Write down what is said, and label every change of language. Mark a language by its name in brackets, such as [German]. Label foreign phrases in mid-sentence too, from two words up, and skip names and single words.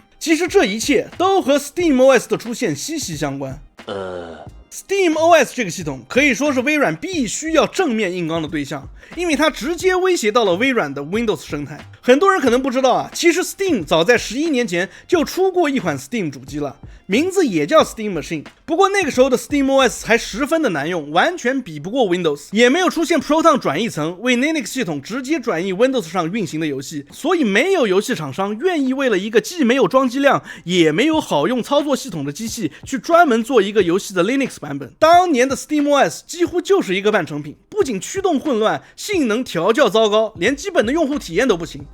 [Chinese] 其實這一切都和 SteamOS 的出現息息相關。SteamOS 這個系統可以說是微軟必須要正面硬剛的對象，因為它直接威脅到了微軟的 Windows 生態。很多人可能不知道啊，其實 Steam 早在11年前就出過一款 Steam 主機了，名字也叫 Steam Machine。不過那個時候的 SteamOS 還十分的難用，完全比不過 Windows， 也沒有出現 Proton 轉譯層為 Linux 系統直接轉譯 Windows 上運行的遊戲，所以沒有遊戲廠商願意為了一個既沒有裝機量也沒有好用操作系統的機器去專門做一個遊戲的 Linux 版本。當年的 SteamOS 幾乎就是一個半成品，不僅驅動混亂，性能調教糟糕，連基本的用戶體驗都不行。